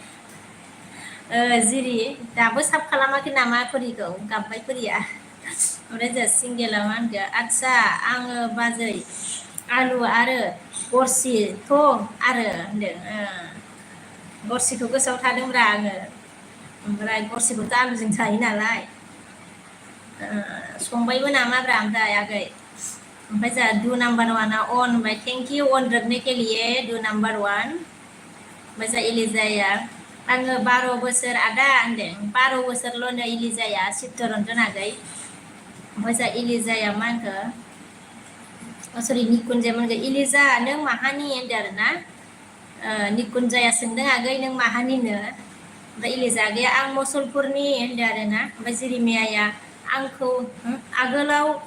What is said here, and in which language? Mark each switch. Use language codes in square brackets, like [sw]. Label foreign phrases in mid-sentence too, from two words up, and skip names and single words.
[brx] जिरि दाबो साब खालामाखै नामा फरिखौ गाबबाय फरिया ओमफ्राय जोंहा सिंगेला मा होनखो आदसा आङो बाजै आलु आरो गरसिथ' आरो होनदों गरसिखौ गोसोआव थादोंब्रा आङो ओमफ्राय गरसिखौथ' आलुजों जायो नालाय संबायबो नामाब्रा ओमफ्राय आगै ओमफ्राय जोंहा नाम्बार वानआ अन होनबाय [en] thank you [brx] अन [hi] रखने के [brx] लिए नाम्बार वान ओमफ्राय जोंहा इलिजाया आङो 12 बोसोर आदा होनदों 12 बोसोरल'नो इलिजाया चित्तरन्जन आगै ओमफ्राय जा इलिजाया मा होनखो सरि निकुन्जाया मोनगो इलिजा नों माहानि होनदों आरो ना निकुन्जाया सोंदों आगै नों माहानिनो ओमफ्राय इलिजा आगैया आं मुसलपुरनि होनदों आरो ना ओमफ्राय जिरिमियाया आंखौ आगोलाव